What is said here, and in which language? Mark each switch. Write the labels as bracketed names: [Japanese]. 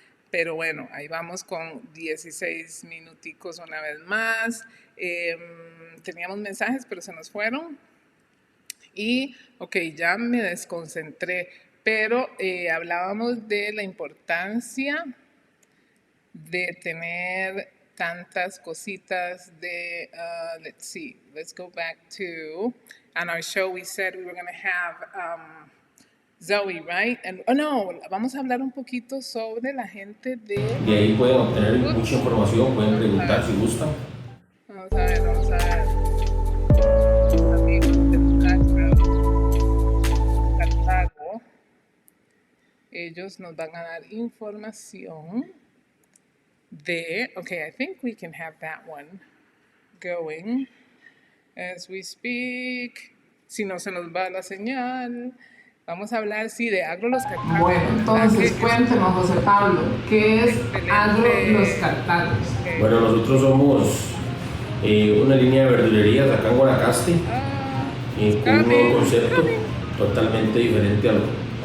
[Spanish] Pero bueno, ahí vamos con 16 minuticos una vez más. Teníamos mensajes, pero se nos fueron. Y, ok, ya me desconcentré. Pero hablábamos de la importancia de tener tantas cositas de, [English] let's see, let's go back to, on our show we said we were going to have Zoe, right? And, oh no, [Spanish] vamos a hablar un poquito sobre la gente de... De ahí pueden obtener mucha información, pueden preguntar si gustan. Vamos a ver, vamos a ver. Amigos del Agro Cartago, ellos nos van a dar información de, [English] okay, I think we can have that one going as we speak. [Spanish] Si no se nos va la señal, vamos a hablar, sí, de Agro Los Cartagos. Bueno, entonces cuéntenos, José Pablo, ¿qué es Agro Los Cartagos? Bueno, nosotros somos una línea de verdulerías acá en Guanacaste, con un nuevo concepto totalmente diferente a lo.